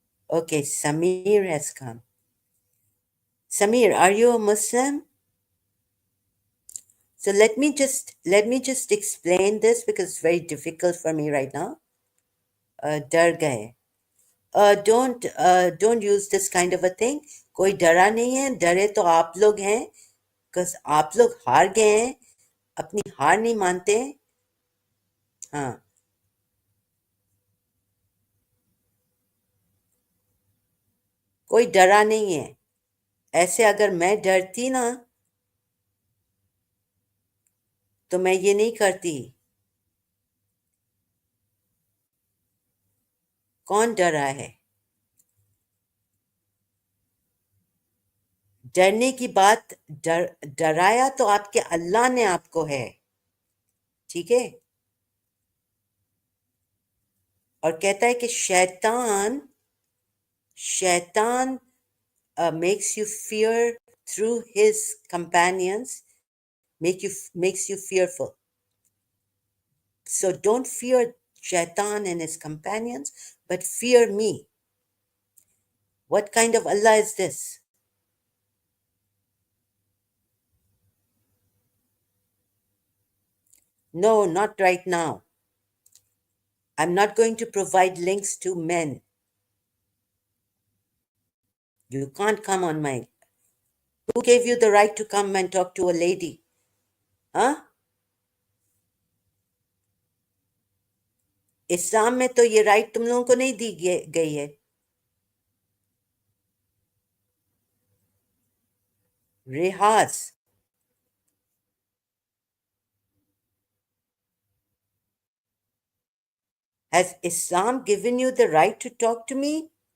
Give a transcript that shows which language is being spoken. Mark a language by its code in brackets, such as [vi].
[en] Okay, Samir has come. Samir, are you a Muslim? So let me just explain this because it's very difficult for me right now. [hi] डर गए. [en] Don't use this kind of a thing. [hi] कोई डरा नहीं है, डरे तो आप लोग हैं, because आप लोग हार गए हैं, अपनी हार नहीं मानते. हाँ, कोई डरा नहीं है. ऐसे अगर मैं डरती ना तो मैं ये नहीं करती. कौन डरा है? डरने की बात, डराया तो आपके अल्लाह ने आपको है. ठीक है. और कहता है कि शैतान शैतान [en] makes you fear through his companions, makes you fearful. So don't fear shaitan and his companions, but fear me. What kind of Allah is this? No, not right now. I'm not going to provide links to men. You can't come on my. Who gave you the right to come and talk to a lady? Huh? [hi] इस्लाम में तो ये right तुम लोगों को नहीं दी गई है. [en] Rehaz, has Islam given you the right to talk to me?